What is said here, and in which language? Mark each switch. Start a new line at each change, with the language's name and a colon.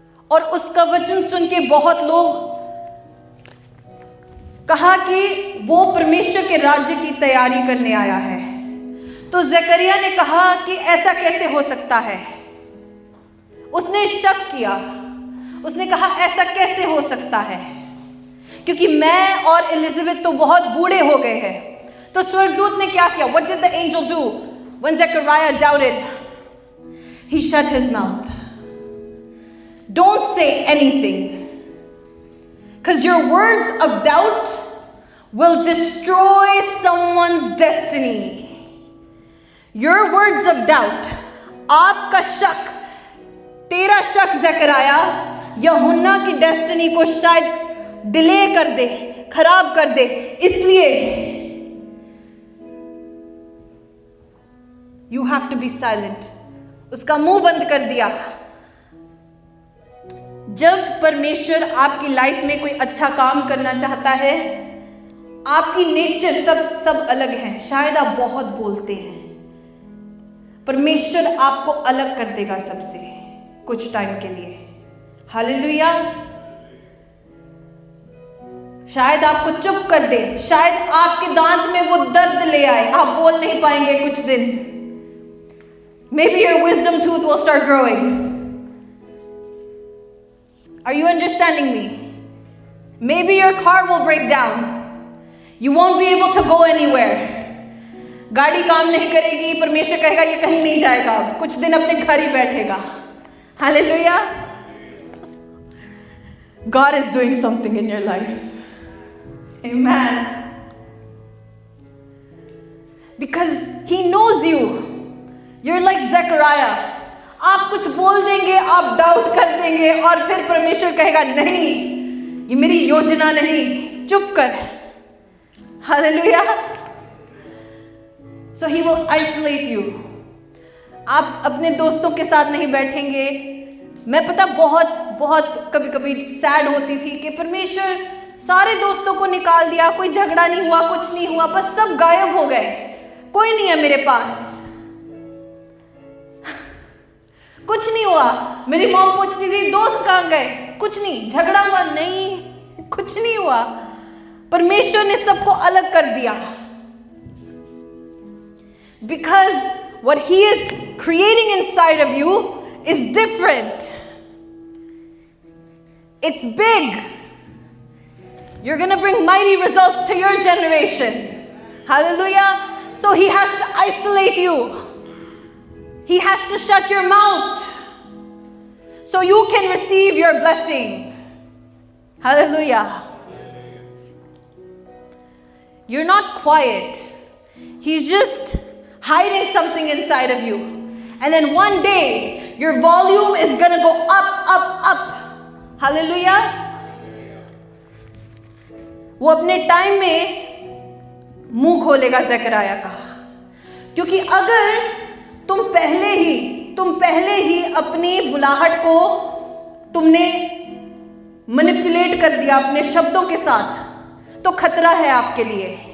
Hindi: और उसका वचन सुन के बहुत लोग कहा कि वो परमेश्वर के राज्य की तैयारी करने आया है। तो ज़करिया ने कहा कि ऐसा कैसे हो सकता है? उसने शक किया, उसने कहा ऐसा कैसे हो सकता है, क्योंकि मैं और एलिजाबेथ तो बहुत बूढ़े हो गए हैं। तो स्वर्गदूत ने क्या किया?
English: What did the angel do when Zechariah doubted? He shut his mouth. Don't say anything. Because your words of doubt will destroy someone's destiny. Your words of doubt,
Hindi: आपका शक, तेरा शक ज़कराया यूहन्ना की डेस्टिनी को शायद डिले कर दे, खराब कर दे, इसलिए
English: You have to be silent.
Hindi: उसका मुंह बंद कर दिया। जब परमेश्वर आपकी लाइफ में कोई अच्छा काम करना चाहता है, आपकी नेचर सब अलग है, शायद आप बहुत बोलते हैं, परमेश्वर आपको अलग कर देगा सबसे कुछ टाइम के लिए। हालेलुया। शायद आपको चुप कर दे, शायद आपके दांत में वो दर्द ले आए, आप बोल नहीं पाएंगे कुछ दिन।
English: Maybe your wisdom tooth will start growing. Are you understanding me? Maybe your car will break down. You won't be able to go anywhere.
Hindi: गाड़ी काम नहीं करेगी, परमेश्वर कहेगा ये कहीं नहीं जाएगा, कुछ दिन अपने घर ही बैठेगा।
English: Hallelujah. God is doing something in your life. Amen. Because He knows you. You're like Zechariah.
Hindi: आप कुछ बोल देंगे, आप डाउट कर देंगे और फिर परमेश्वर कहेगा नहीं, ये मेरी योजना नहीं, चुप कर। Hallelujah.
English: So he will isolate you.
Hindi: आप अपने दोस्तों के साथ नहीं बैठेंगे। मैं पता बहुत कभी सैड होती थी कि परमेश्वर सारे दोस्तों को निकाल दिया, कोई झगड़ा नहीं हुआ, कुछ नहीं हुआ, बस सब गायब हो गए, कोई नहीं है मेरे पास, कुछ नहीं हुआ। मेरी मॉम पूछती थी दोस्त कहाँ गए, कुछ नहीं, झगड़ा हुआ नहीं, कुछ नहीं हुआ। परमेश्वर ने सबको अलग कर दिया।
English: Because what He is creating inside of you is different. It's big. You're going to bring mighty results to your generation. Hallelujah. So He has to isolate you. He has to shut your mouth so you can receive your blessing. Hallelujah. You're not quiet. He's just hiding something inside of you. And then one day, your volume is going to go up. Hallelujah.
Hindi: वो अपने time में मुंह खोलेगा ज़कराया का, क्योंकि अगर तुम पहले ही अपनी बुलाहट को तुमने मैनिपुलेट कर दिया अपने शब्दों के साथ, तो खतरा है आपके लिए।